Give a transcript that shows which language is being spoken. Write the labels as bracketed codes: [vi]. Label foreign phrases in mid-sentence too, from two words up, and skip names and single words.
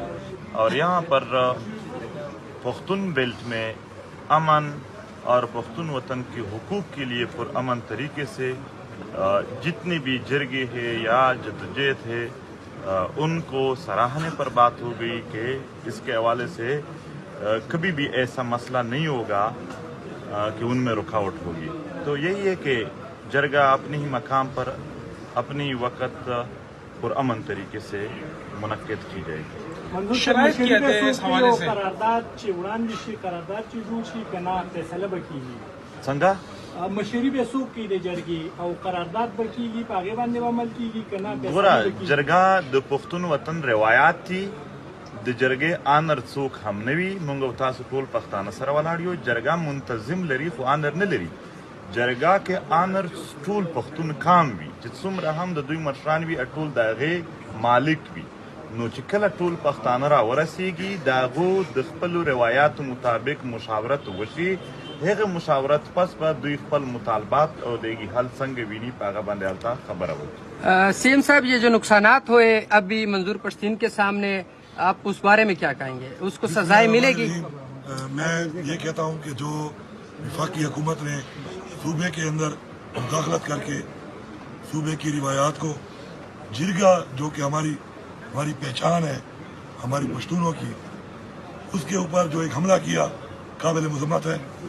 [ur] اور یہاں پر پختون بیلٹ میں امن اور پختون وطن کے حقوق کے لیے پرامن طریقے سے جتنے بھی جرگے ہے یا جدوجہد ہے ان کو سراہنے پر بات ہو گئی کہ اس کے حوالے سے کبھی بھی ایسا مسئلہ نہیں ہوگا کہ ان میں رکاوٹ ہوگی. تو یہی ہے کہ جرگہ اپنے ہی مقام پر اپنی وقت پرامن طریقے سے منعقد کی جائے گی. شرایط کیا تھے اس حوالے سے؟ [ps] څنګه مشري به څوک کی د جرګي او قرارداد به کیږي په هغه باندې عمل کیږي کنه؟ ګوره جرګه د پښتون وطن روایات دي، د جرګې آنر څوک هم نه وي. موږ او تاسو ټول پښتانه سره ولاړ یو. جرګه منتظم لري خو آنر نه لري. جرګه کې آنر ټول پښتون کام وي چې څومره هم د دوی مشران وي ټول د هغې مالک وي. نو چې کله ټول پښتانه را ورسیږي د هغو د خپلو روایاتو مطابق مشاورت وشي، هغه مشاورت پس به دوی خپل مطالبات او دیگی حل څنګه ویني په هغه باندې هلته خبره وکړي. [ur] سیم صاحب، یہ جو نقصانات ہوئے ابھی منظور پشتین کے سامنے، آپ اس بارے میں کیا کہیں گے؟ اس کو سزائیں ملے گی؟ میں یہ کہتا ہوں کہ جو وفاقی حکومت نے صوبے کے اندر مداخلت کر کے صوبے کی روایات کو جرگا جو کہ ہماری پہچان ہے ہماری پشتونوں کی، اس کے اوپر جو ایک حملہ کیا قابل مذمت ہے.